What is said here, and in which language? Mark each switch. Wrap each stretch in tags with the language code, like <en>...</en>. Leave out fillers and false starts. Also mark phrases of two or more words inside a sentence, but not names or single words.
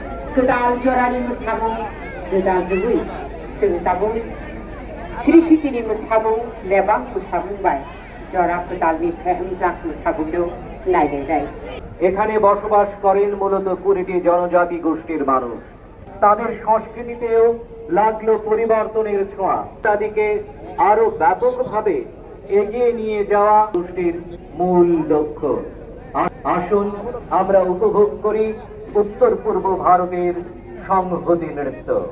<trp>kedal jorani musamung kedal dui sing tabung Sri Sitini musamung lebang musamung bai jora kedal ni phehmjak musabung do naide dai</trp> <bn>এখানে বসবাস করেন মূলত 20টি জনজাতি গোষ্ঠীর মানুষ। তাদের সংস্কৃতিতেও লাগলো পরিবর্তনের ছোঁয়া। তাদেরকে আরো ব্যাপকভাবে এগিয়ে নিয়ে যাওয়া গোষ্ঠীর মূল লক্ষ্য। আসুন আমরা উপভোগ করি উত্তর পূর্ব ভারতের সংহতি নৃত্য।</bn>